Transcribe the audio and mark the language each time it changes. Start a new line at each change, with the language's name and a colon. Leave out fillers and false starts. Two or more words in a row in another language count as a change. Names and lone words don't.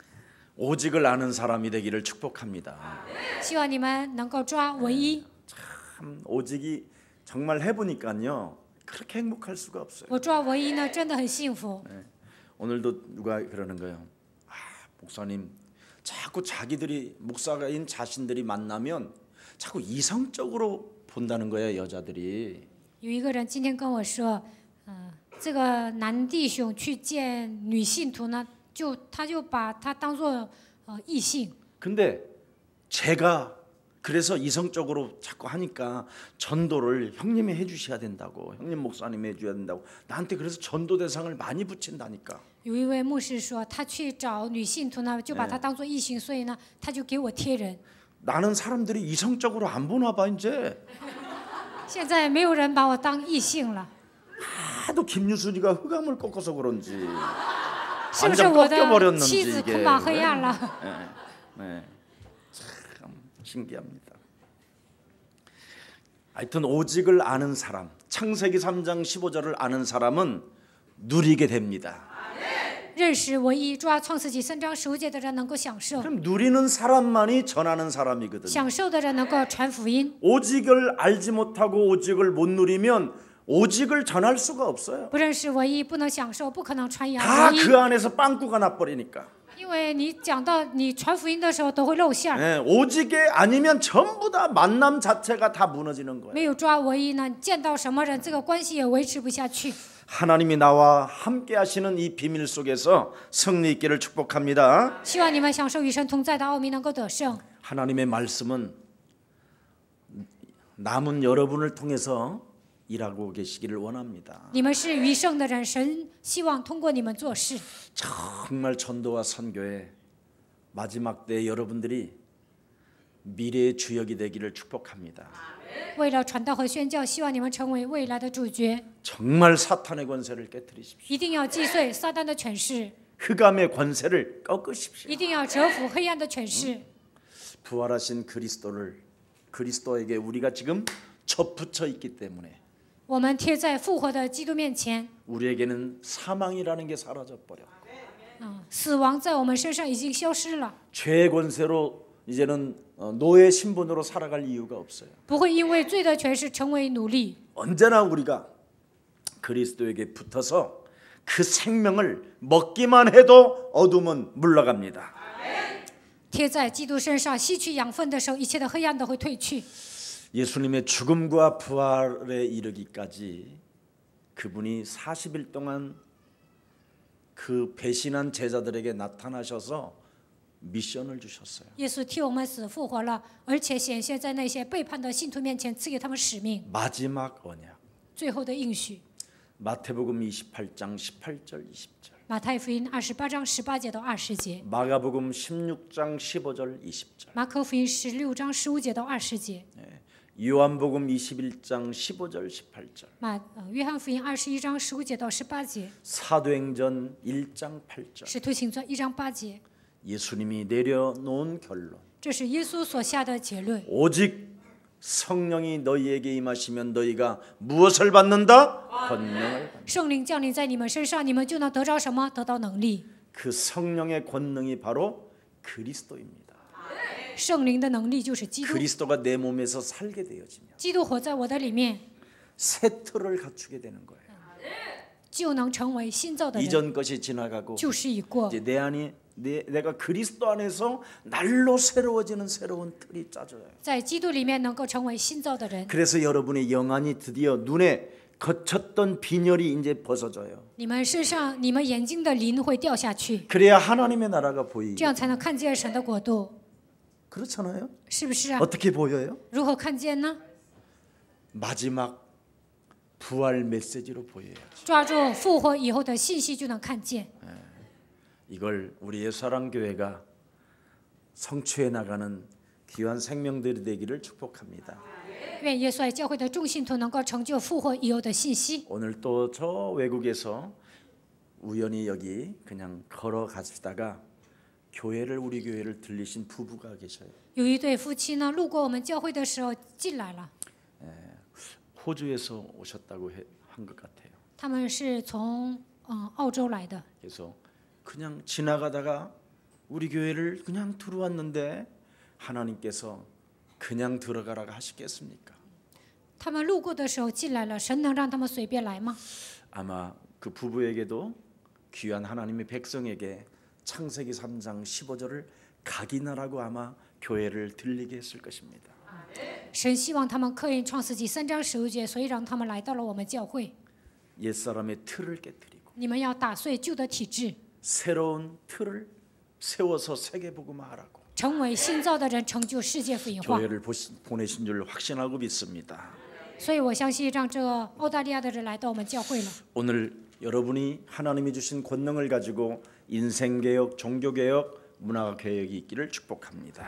Korean: 오직을 아는 사람이 되기를 축복합니다.
Chinese: 希望你们能够抓唯一。
Korean: 참 오직이 정말 해보니까요 그렇게 행복할 수가 없어요.
Chinese: 我抓唯一呢，真的很幸福。
Korean: 오늘도 누가 그러는 거예요. 목사님 자꾸 자기들이 목사가인 자신들이 만나면 자꾸 이성적으로 본다는 거예요 여자들이.
Chinese: 有一个人今天跟我说，这个男弟兄去见女信徒呢，他就把他当作异性。
Korean: 근데 제가 그래서 이성적으로 자꾸 하니까 전도를 형님이 해주셔야 된다고, 형님 목사님이 해줘야 된다고 나한테 그래서 전도 대상을 많이 붙인다니까.
Chinese: 有一位牧师说，他去找女信徒呢，就把他当作异性，所以呢，他就给我贴人。
Korean: 나는 사람들이 이성적으로 안 보나 봐 이제.
Chinese: 现在没有人把我当异性了，
Korean: 하도 김유순이가 흑암을 꺾어서 그런지
Chinese: 是不是
Korean: 완전
Chinese: 我的
Korean: 꺾여버렸는지
Chinese: 妻子
Korean: 이게.
Chinese: 恐怕黑暗了？
Korean: 네, 참 신기합니다. 하여튼 오직을 아는 사람, 창세기 3장 15절을 아는 사람은 누리게 됩니다.
Chinese: 认识唯一抓创世纪3章15节的人能够享受，
Korean: 그럼 누리는 사람만이 전하는 사람이거든요.
Chinese: 享受的人能够传福音。
Korean: 오직을 알지 못하고 오직을 못 누리면 오직을 전할 수가 없어요.
Chinese: 不认识唯一，不能享受，不可能传扬
Korean: 다
Chinese: 唯一，
Korean: 그 안에서 빵꾸가 나버리니까.
Chinese: 因为你讲到你传福音的时候都会露馅儿。
Korean: 네, 오직에 아니면 전부 다 만남 자체가 다 무너지는 거예요.
Chinese: 没有抓唯一呢，见到什么人，这个关系也维持不下去。
Korean: 하나님이 나와 함께 하시는 이 비밀 속에서 승리 있기를 축복합니다.
Chinese: 希望你们享受与神同在的奥秘，能够得胜。
Korean: 하나님의 말씀은 남은 여러분을 통해서 일하고 계시기를 원합니다.
Chinese: 你们是余剩的人，神希望通过你们做事。
Korean: 정말 전도와 선교의 마지막 때 여러분들이 미래의 주역이 되기를 축복합니다.
Chinese: 为了传道和宣教，希望你们成为未来的主角。
Korean: 정말 사탄의 권세를 깨뜨리십시오.
Chinese: 一定要击碎撒旦的权势，
Korean: 흑암의 권세를 꺾으십시오.
Chinese: 一定要折服黑暗的权势。
Korean: 부활하신 그리스도에게 우리가 지금 접붙여 있기 때문에
Chinese: 我们贴在复活的基督面前，
Korean: 우리에게는 사망이라는 게 사라져 버려.
Chinese: 死亡在我们身上已经消失了，
Korean: 죄의 권세로 이제는 노예 신분으로 살아갈 이유가 없어요.
Chinese: 不会因为罪的权势成为奴隶。
Korean: 언제나 우리가 그리스도에게 붙어서 그 생명을 먹기만 해도 어둠은 물러갑니다.
Chinese: 贴在基督身上，吸取养分的时候，一切的黑暗都会退去。
Korean: 예수님의 죽음과 부활에 이르기까지 그분이 40일 동안 그 배신한 제자들에게 나타나셔서 미션을 주셨어요.
Chinese: 耶稣替我们死复活了，而且显现在那些背叛的信徒面前，赐给他们使命，
Korean: 마지막 언약.
Chinese: 最后的应许。
Korean: 마태복음 28장 18절 20절.
Chinese: 马太福音28章18节到20节，
Korean: 마가복음 16장 15절 20절.
Chinese: 马可福音16章15节到20节，
Korean: 요한복음 21장 15절 18절.
Chinese: 约翰福音21章15节到18节，
Korean: 사도행전 1장 8절.
Chinese: 使徒行传1章8节，
Korean: 예수님이 내려놓은 결론.
Chinese: 这是耶稣所下的结论。
Korean: 오직 성령이 너희에게 임하시면 너희가 무엇을 받는다? 권능을 받는다.
Chinese: 圣灵降临在你们身上，你们就能得着什么？得到能力。
Korean: 그 성령의 권능이 바로 그리스도입니다.
Chinese: 圣灵的能力就是基督，
Korean: 그리스도가 내 몸에서 살게 되어지면
Chinese: 基督活在我的里面，
Korean: 새 틀을 갖추게 되는 거예요.
Chinese: 就能成为新造的人，
Korean: 이전 것이 지나가고
Chinese: 旧事已过。
Korean: 이제 내 안이 내가 그리스도 안에서 날로 새로워지는 새로운 틀이 짜져요.
Chinese: 在基督里面能够成为新造的人，
Korean: 그래서 여러분의 영안이 드디어 눈에 거쳤던 빈혈이 이제 벗어져요.
Chinese: 你们身上、你们眼睛的鳞会掉下去，
Korean: 그래야 하나님의 나라가 보이죠.
Chinese: 这样才能看见神的国度，
Korean: 그렇잖아요.
Chinese: 是不是啊？
Korean: 어떻게 보여요?
Chinese: 如何看见呢？
Korean: 마지막 부활 메시지로 보여요.
Chinese: 抓住复活以后的信息就能看见。
Korean: 이걸 우리 예수사랑교회가 성취해 나가는 귀한 생명들이 되기를 축복합니다.
Chinese: 愿耶稣爱教会的众信徒能够成就复活以后的信息。
Korean: 오늘 또 저 외국에서 우연히 여기 그냥 걸어가시다가 교회를 우리 교회를 들리신 부부가 계셔요.
Chinese: 有一对夫妻呢，路过我们教会的时候进来了，
Korean: 호주에서 오셨다고 한 것 같아요.
Chinese: 他们是从澳洲来的。
Korean: 그래서 그냥 지나가다가 우리 교회를 그냥 들어왔는데 하나님께서 그냥 들어가라고 하시겠습니까?
Chinese: 他们路过的时候进来了，神能让他们随便来吗？
Korean: 아마 그 부부에게도 귀한 하나님의 백성에게 창세기 3장 15절을 각인하라고 아마 교회를 들리게 했을 것입니다.
Chinese: 神希望他们刻印创世纪3章15节，所以让他们来到了我们教会。
Korean: 옛사람의 틀을 깨뜨리고
Chinese: 你们要打碎旧的体制，
Korean: 새로운 틀을 세워서 세계복음화하라고
Chinese: 成为新造的人，成就世界福音化。
Korean: 교회를 보내신 줄 확신하고 믿습니다.
Chinese: 所以我相信，让这个澳大利亚的人来到我们教会了。
Korean: 오늘 여러분이 하나님이 주신 권능을 가지고 인생개혁, 종교개혁, 문화개혁이 있기를 축복합니다.